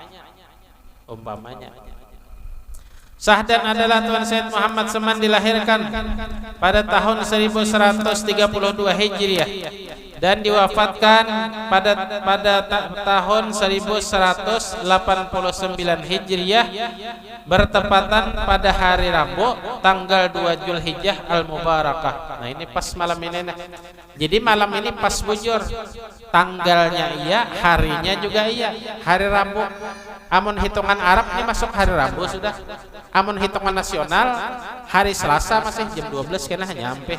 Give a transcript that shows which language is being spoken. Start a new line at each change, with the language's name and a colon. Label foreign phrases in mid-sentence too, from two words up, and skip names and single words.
Indonesian: Sahdan adalah Tuan Said Muhammad Saman dilahirkan pada tahun 1132 Hijriah dan diwafatkan pada tahun 1189 Hijriah bertepatan pada hari Rabu tanggal 2 Zulhijjah Al-Mubarakah.
Banjar: Nah ini pas malam ini nah. Jadi malam ini pas bujur, tanggalnya iya, harinya juga iya, hari Rabu. Amun hitungan Arab ini masuk hari Rabu sudah. Amun hitungan nasional hari Selasa masih jam 12 kena nyampe.